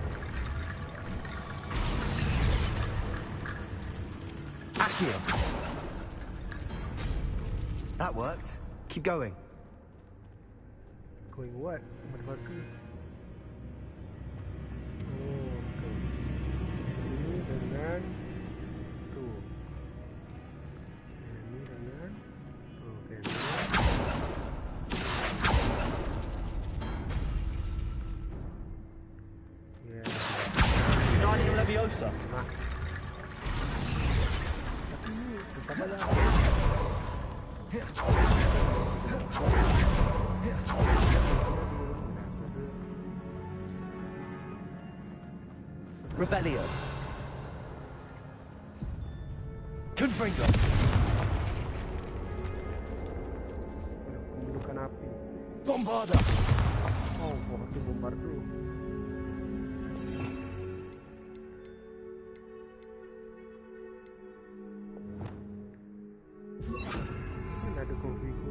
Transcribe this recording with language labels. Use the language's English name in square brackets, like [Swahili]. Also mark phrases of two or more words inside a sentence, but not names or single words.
[English] Accio. That worked. Keep going. Going what? Motherfucker. Oh, okay. [Malay] Ini dengan tu. Ini dengan tu. Okay. [English] Leviosa. [Malay] Nah. Tapi ni tetap ada. [English] Revelio. Confringo. [Malay] Pembentukan api. [English] Bombarda. [Malay] Oh, itu bombardo. Ada configure.